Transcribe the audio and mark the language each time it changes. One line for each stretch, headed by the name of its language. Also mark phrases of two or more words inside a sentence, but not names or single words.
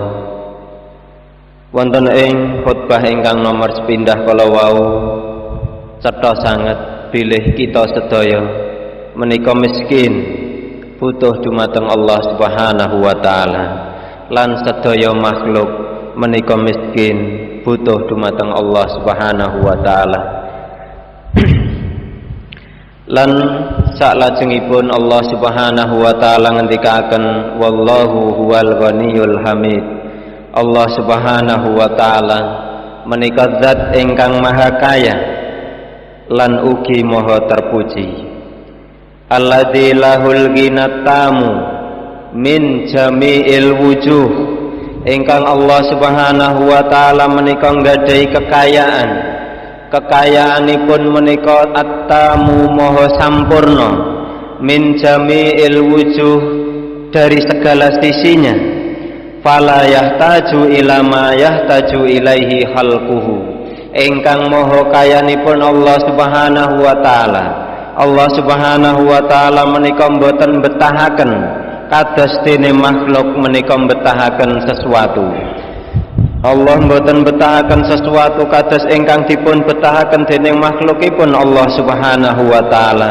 Javanese: Wonten ing khutbah ingkang nomor sepindah kala wau cetha sanget bilih kita sedaya menika miskin butuh dumateng
Arabic: Allah Subhanahu wa taala
Javanese: lan sedaya makhluk menika miskin butuh dumateng
Arabic: Allah Subhanahu wa taala.
Javanese: Lan saklajengipun
Arabic: Allah Subhanahu wa taala
Javanese: ngendikaken
Arabic: wallahu huwal ghaniyul hamid. Allah Subhanahu wa taala
Javanese: menika zat ingkang maha kaya lan ugi maha terpuji.
Arabic: Alladzi lahul ghinattamu min jami'il wujuh.
Javanese: Ingkang
Arabic: Allah Subhanahu wa taala
Javanese: menika nggadahi kekayaan. Kekayaanipun menika at-tamu maha sampurna
Arabic: min jami'il wujuh
Indonesian: dari segala sisinya.
Arabic: Fala yahtaju ila ma yahtaju ilaihi khalquhu.
Javanese: Ingkang maha kayanipun
Arabic: Allah Subhanahu wa taala. Allah Subhanahu wa taala
Javanese: menika mboten betahaken kados dene makhluk menika betahaken sesuatu. Allah mboten betahaken sesuatu kados ingkang dipun betahaken dening makhlukipun
Arabic: Allah Subhanahu wa taala.